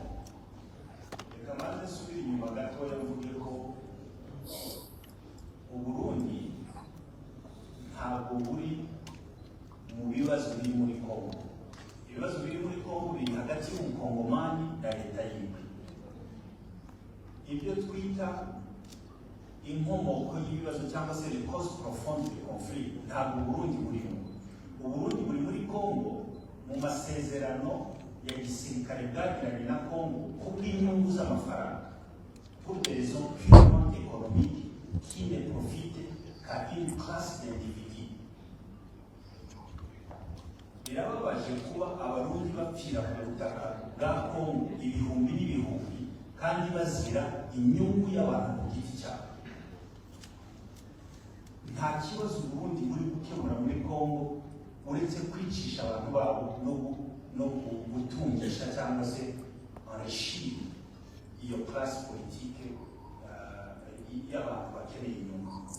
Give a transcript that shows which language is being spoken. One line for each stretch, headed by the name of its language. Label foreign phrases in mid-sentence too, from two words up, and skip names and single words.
Rundi: Reka maze nsubire inyuma gatoya mvuge ko Uburundi ntabwo buri mu bibazo biri muri Kongo. Ibibazo biri muri Kongo biri hagati y'umukongomani na leta yiwe. Ibyo twita inkomoko y'ibibazo cyangwa se
French: les causes profondes du conflit
Rundi: ntabwo Uburundi burimo. Uburundi buri muri Kongo mu masezerano ya gisirikare bwagiranye na Kongo kubw'inyungu z'amafaranga,
French: pour des raisons purement économiques qui ne profitent qu'à une classe d'individus.
Rundi: Birababaje kuba abarundi bapfira ku butaka bwa Kongo ibihumbi n'ibihumbi kandi bazira inyungu y'abantu ku giti cyabo. Nta kibazo Uburundi buri gukemura muri Kongo uretse kwicisha abantu babo no gutungisha cyangwa se enrichir iyo
French: classe politique
Rundi: y'abantu bakeneye inyungu.